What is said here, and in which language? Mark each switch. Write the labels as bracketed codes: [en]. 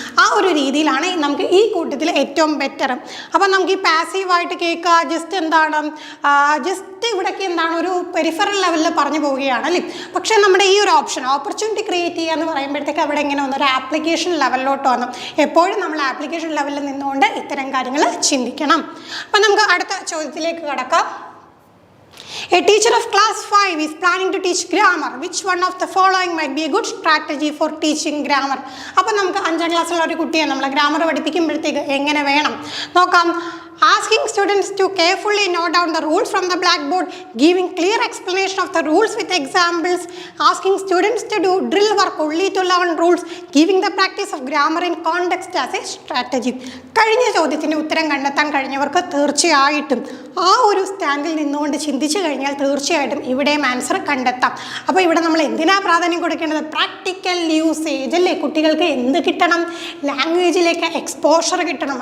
[ml] ആ ഒരു രീതിയിലാണ് നമുക്ക് ഈ കൂട്ടത്തിൽ ഏറ്റവും ബെറ്റർ. അപ്പോൾ നമുക്ക് ഈ പാസീവായിട്ട് കേൾക്കുക, ജസ്റ്റ് എന്താണ്, ജസ്റ്റ് ഇവിടേക്ക് എന്താണ് ഒരു പെരിഫറൽ ലെവലിൽ പറഞ്ഞു പോവുകയാണ് അല്ലേ. പക്ഷേ നമ്മുടെ ഈ ഒരു ഓപ്പർച്യൂണിറ്റി ക്രിയേറ്റ് ചെയ്യുക എന്ന് പറയുമ്പോഴത്തേക്ക് അവിടെ എങ്ങനെ വന്നു? ഒരു ആപ്ലിക്കേഷൻ ലെവലിലോട്ട് വന്നു. എപ്പോഴും നമ്മൾ ആപ്ലിക്കേഷൻ ലെവലിൽ നിന്നുകൊണ്ട് ഇത്തരം കാര്യങ്ങൾ ചിന്തിക്കണം. അപ്പം നമുക്ക് അടുത്ത ചോദ്യത്തിലേക്ക് കടക്കാം. [en] A teacher of class 5 is planning to teach grammar. Which one of the following might be a good strategy for teaching grammar? [ml] അപ്പോൾ നമുക്ക് 5ാം ക്ലാസ്സിലുള്ള ഒരു കുട്ടിയെ നമ്മൾ ഗ്രാമർ പഠിപ്പിക്കുമ്പോഴത്തേക്ക് എങ്ങനെ വേണം നോക്കാം. [en] Asking students to carefully note down the rules from the blackboard, giving clear explanation of the rules with examples, asking students to do drill work only to learn rules, giving the practice of grammar in context as a strategy. [ml] കഴിഞ്ഞ ചോദ്യത്തിന് ഉത്തരം കണ്ടെത്താൻ കഴിഞ്ഞവർക്ക് തീർച്ചയായിട്ടും ആ ഒരു സ്റ്റാൻഡിൽ നിന്നുകൊണ്ട് ചിന്തിച്ചു കഴിഞ്ഞാൽ തീർച്ചയായിട്ടും ഇവിടെയും ആൻസർ കണ്ടെത്താം. അപ്പോൾ ഇവിടെ നമ്മൾ എന്തിനാ പ്രാധാന്യം കൊടുക്കേണ്ടത്? പ്രാക്ടിക്കൽ യൂസേജ് അല്ലേ. കുട്ടികൾക്ക് എന്ത് കിട്ടണം? ലാംഗ്വേജിലേക്ക് എക്സ്പോഷർ കിട്ടണം.